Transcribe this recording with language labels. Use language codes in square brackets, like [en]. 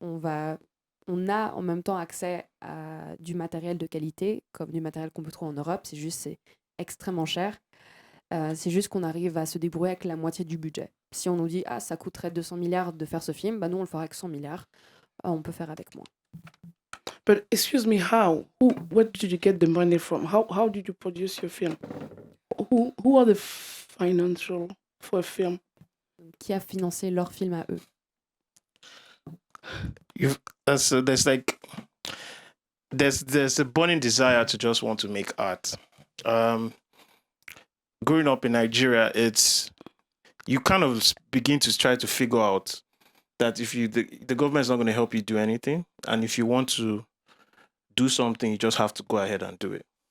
[fr] On a en même temps accès à du matériel de qualité, comme du matériel qu'on peut trouver en Europe. C'est extrêmement cher. C'est juste qu'on arrive à se débrouiller avec la moitié du budget. Si on nous dit « ah, ça coûterait 200 milliards de faire ce film », nous, on le fera avec 100 milliards. On peut faire avec moins. [en] But excuse me, how? Where did you get the money from? How did you produce your film? Who are the financial for a film? [fr] Qui a financé leur film à eux? [en] So there's a burning desire to just want to make art. Growing up in Nigeria, you kind of begin to try to figure out that if the government is not going to help you do anything, and if you want to do something, you just have to go ahead and do it.